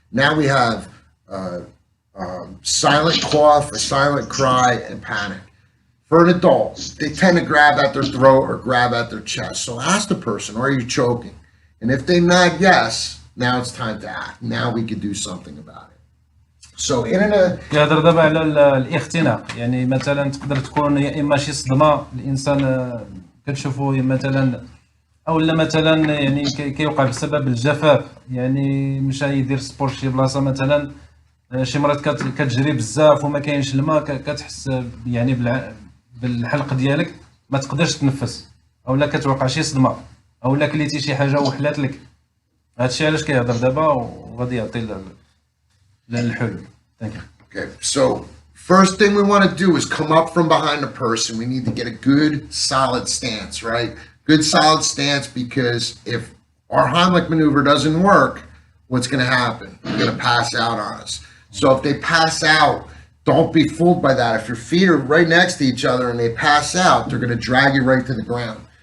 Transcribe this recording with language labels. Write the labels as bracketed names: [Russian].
[English] Now we have silent cough, a silent cry, and panic. For an adult, they tend to grab at their throat or grab at their chest. So ask the person, are you choking? And if they nod yes, now it's time to act. Now we can do something about it. So [Arabic] يهضر دابا على الاختناق. يعني مثلا تقدر تكون يا اما شي صدمه الانسان كتشوفو مثلا او لا مثلا يعني كيوقع بسبب الجفاف، يعني مشى يدير سبور شي بلاصه مثلا شي مرات كتجري بزاف وما كاينش الماء، كتحس يعني بالحلق ديالك ما تقدرش تنفس، او لا كتوقع شي صدمه او لا كليتي شي حاجه وحلات لك. هادشي علاش كيهضر دابا وغادي يعطي الحلول. [English] Thank you. Okay, so first thing we want to do is come up from behind the person. We need to get a good solid stance, right? Good solid stance, because if our Heimlich maneuver doesn't work, what's going to happen? They're going to pass out on us. So if they pass out, don't be fooled by that. If your feet are right next to each other and they pass out, they're going to drag you right to the ground.